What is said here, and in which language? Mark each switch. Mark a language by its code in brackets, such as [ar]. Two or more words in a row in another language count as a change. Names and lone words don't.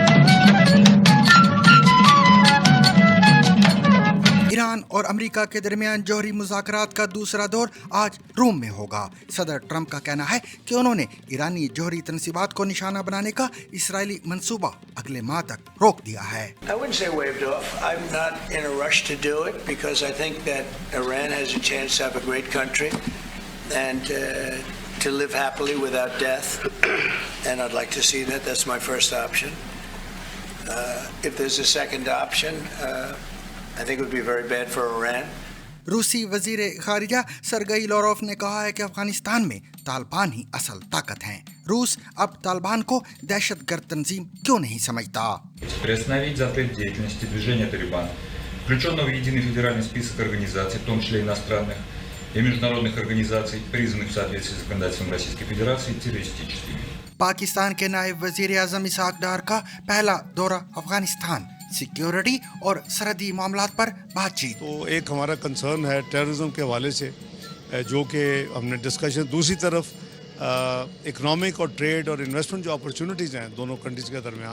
[ur] ایران اور امریکہ کے درمیان جوہری مذاکرات کا دوسرا دور آج روم میں ہوگا. صدر ٹرمپ کا کہنا ہے کہ انہوں نے ایرانی جوہری تنصیبات کو نشانہ بنانے کا اسرائیلی منصوبہ اگلے ماہ تک روک دیا ہے. [en] I wouldn't say waved off. I'm not in a rush to do it because I think that Iran has a chance to have a great country and to live happily without death. And I'd like to see that. That's my first option. If there's a second option, I think it would be very bad for Iran. [ur] روسی وزیر خارجہ سرگئی لاروف نے کہا ہے کہ افغانستان میں طالبان ہی اصل طاقت ہیں. روس اب طالبان کو دہشت گرد تنظیم کیوں نہیں سمجھتا? [ru] Приостановить запрет деятельности движения «Талибан», включенного в единый федеральный список организаций, в том числе иностранных и международных организаций, признанных в соответствии с законодательством Российской Федерации террористическими. [ur] پاکستان کے نائب وزیر اعظم اسحاق ڈار کا پہلا دورہ افغانستان، سکیورٹی اور سرحدی معاملات پر بات چیت. تو ایک ہمارا کنسرن ہے ٹیررازم کے حوالے سے، جو کہ ہم نے ڈسکشن، دوسری طرف اکنامک اور ٹریڈ اور انویسٹمنٹ جو اپورچونٹیز ہیں دونوں کنٹریز کے درمیان.